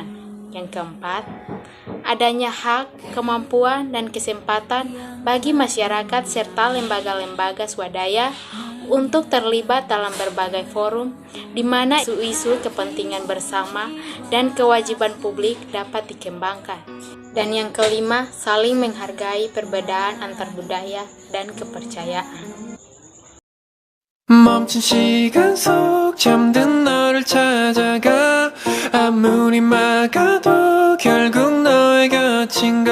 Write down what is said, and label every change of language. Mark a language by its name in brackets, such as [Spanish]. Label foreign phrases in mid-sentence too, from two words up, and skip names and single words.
[Indonesian] Yang keempat, adanya hak, kemampuan, dan kesempatan bagi masyarakat serta lembaga-lembaga swadaya untuk terlibat dalam berbagai forum di mana isu-isu kepentingan bersama dan kewajiban publik dapat dikembangkan. Dan yang kelima, saling menghargai perbedaan antar budaya dan kepercayaan. [Korean] 멈춘 시간 속 잠든 너를 찾아가 아무리 막아도 결국 너의 곁인 걸